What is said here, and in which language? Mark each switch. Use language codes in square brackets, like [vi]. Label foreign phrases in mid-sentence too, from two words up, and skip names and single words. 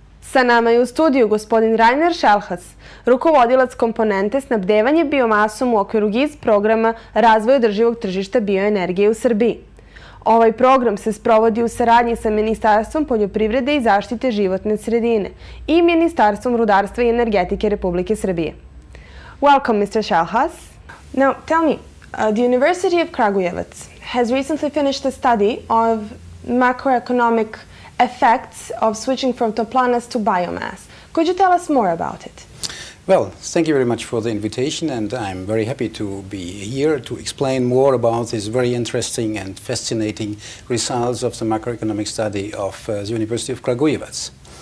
[sr] Sa nama je u studiju gospodin Rainer Schalhas, rukovodilac komponente snabdevanje biomasom u okviru GIZ programa razvoja održivog tržišta bioenergije u Srbiji. Ovaj program se sprovodi u saradnji sa Ministarstvom poljoprivrede i zaštite životne sredine i Ministarstvom rudarstva i energetike Republike Srbije. [en] Welcome, Mr. Schalhas. Now, tell me, the University of Kragujevac has recently finished a study of macroeconomic effects of switching from toplanas to biomass. Could you tell us more about it? Well, thank you very much for the invitation, and I'm very happy to be here to explain more about these very interesting and fascinating results of the macroeconomic study of the University of Kragujevac.